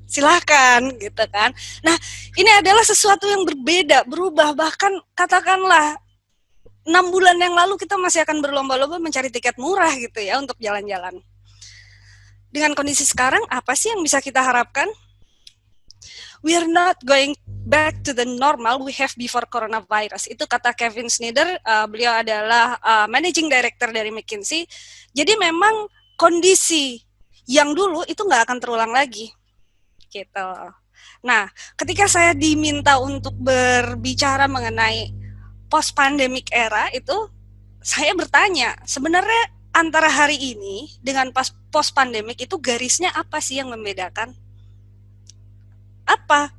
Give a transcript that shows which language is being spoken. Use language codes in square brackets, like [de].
[id] Silahkan gitu kan. Nah, ini adalah sesuatu yang berbeda, berubah, bahkan katakanlah 6 bulan yang lalu kita masih akan berlomba-lomba mencari tiket murah gitu ya untuk jalan-jalan. Dengan kondisi sekarang, apa sih yang bisa kita harapkan? [en] We are not going back to the normal we have before coronavirus. [id] Itu kata Kevin Snyder, beliau adalah managing director dari McKinsey. Jadi memang kondisi yang dulu itu nggak akan terulang lagi. Gitu. Nah, ketika saya diminta untuk berbicara mengenai post-pandemic era itu, saya bertanya, sebenarnya antara hari ini dengan post-pandemic itu garisnya apa sih yang membedakan? Apa?